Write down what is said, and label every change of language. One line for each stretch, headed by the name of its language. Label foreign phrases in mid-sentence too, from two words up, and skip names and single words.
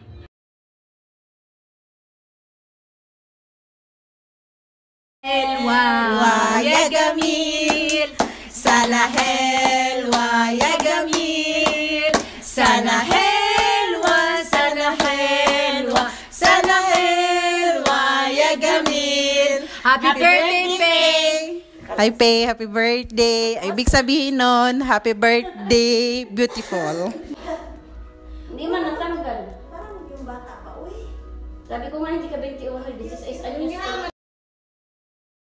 Arabic: حلوة يا جميل سنة حلوة يا جميل سنة حلوة سنة حلوة سنة حلوة يا جميل
English: Happy birthday,
Arabic: Faye!
English: Hi, Faye. Happy birthday.
Filipino: Ibig sabihin nun,
English: happy birthday, beautiful.
Filipino: Hindi man natanggal. Parang yung bata pa, uy. Sabi ko nga hindi ka 21, 16 anyos ka.